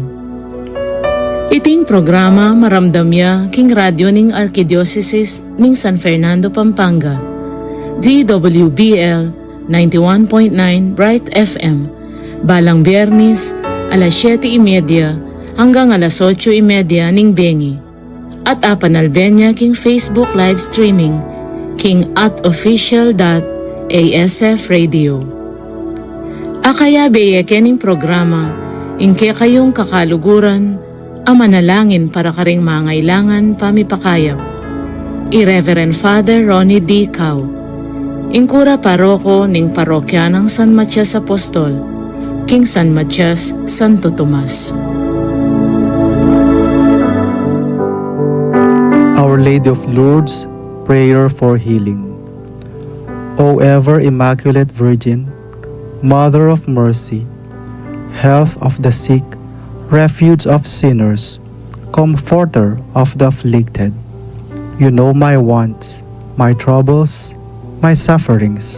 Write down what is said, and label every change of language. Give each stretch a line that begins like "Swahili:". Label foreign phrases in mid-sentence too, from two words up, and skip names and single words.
Pampanga: Iting programa maramdamya king radyo ning Archdiocese ning San Fernando, Pampanga, DWBL 91.9 Bright FM, balang Biyernes alas 7:30 hanggang alas 8:30 ning bengi, at apanalbenya king
English: Facebook live streaming
Pampanga: king @official.asfradio. Akaya beye kening programa, ingke kayong kakaluguran, ang manalangin para karing mangailangan pamipakayap. I-Reverend Father Ronnie D. Cao, ingkura paroko ning parokya ng San Matias Apostol, King San Matias, Santo Tomas.
English: Our Lady of Lourdes, prayer for healing. O ever Immaculate Virgin, Mother of Mercy, Health of the sick, Refuge of sinners, Comforter of the afflicted, you know my wants, my troubles, my sufferings.